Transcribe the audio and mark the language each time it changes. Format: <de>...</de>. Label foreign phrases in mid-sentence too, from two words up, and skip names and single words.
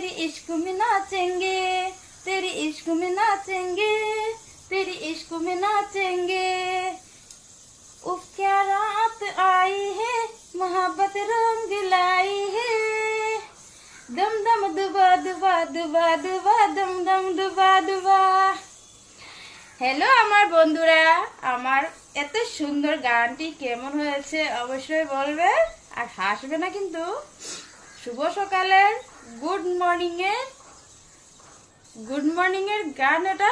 <hi>इश्क में नाचेंगे, तेरी इश्क में नाचेंगे, तेरी इश्क में नाचेंगे। उफ क्या रात आई है, मोहब्बत रंग लाई है। दम दम दुबा दुबा दुबा दुबा दम दम दुबा दुबा।</hi> <bn>হ্যালো আমার বন্ধুরা, আমার এত সুন্দর গানটি কেমন হয়েছে অবশ্যই বলবে আর হাসবে না কিন্তু। শুভ সকালের</bn> <en>good morning</en> <bn>এর গান এটা।</bn>